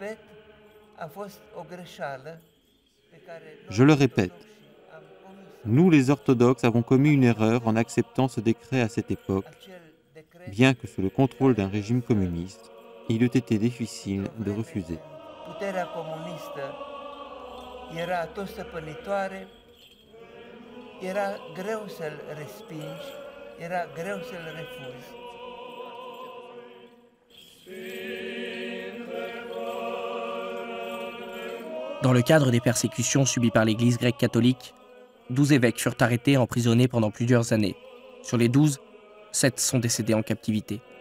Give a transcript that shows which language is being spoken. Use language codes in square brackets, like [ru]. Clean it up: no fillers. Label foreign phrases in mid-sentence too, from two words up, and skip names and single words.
[fr] Je le répète, nous les orthodoxes avons commis une erreur en acceptant ce décret à cette époque, bien que sous le contrôle d'un régime communiste, il eût été difficile de refuser. [ro] Era greu să-l respingi, era greu să-l refuzi. [fr] Dans le cadre des persécutions subies par l'Église grecque catholique, 12 évêques furent arrêtés et emprisonnés pendant plusieurs années. Sur les 12, 7 sont décédés en captivité.